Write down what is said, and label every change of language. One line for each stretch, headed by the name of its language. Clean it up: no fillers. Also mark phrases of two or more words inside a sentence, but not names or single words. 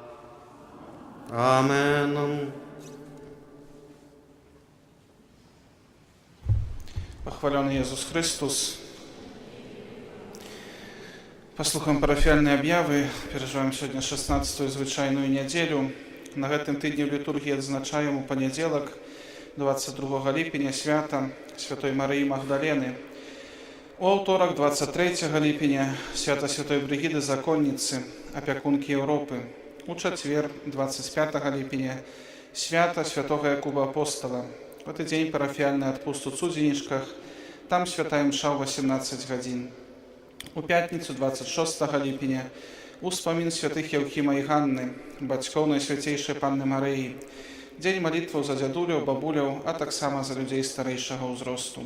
Belarusian: Amen.
Russian: Похваленный Иисус Христос.
Belarusian: Послухаем парафіяльныя аб'явы. Перажываем сегодня 16-ю звычайную нядзелю. На гэтым тыдні ў літургіі адзначаем у панядзелак 22 ліпеня свята Святой Марыі Магдалены. У аўторак 23 ліпеня свята Святой Брыгіды Законніцы, апякункі Еўропы. У чацвер 25 ліпеня свята Святога Якуба Апостола.
Russian: В этот день
Belarusian: парафіяльны адпуст у Цудзенішках, там святая мша ў 18 гадзін. У пятніцу 26 ліпеня успамін святых Яўхіма і Ганны, бацькоў Найсвяцейшай Панны Марыі, дзень малітваў за дзядуляў, бабуляў, а таксама за людзей старэйшага ўзросту.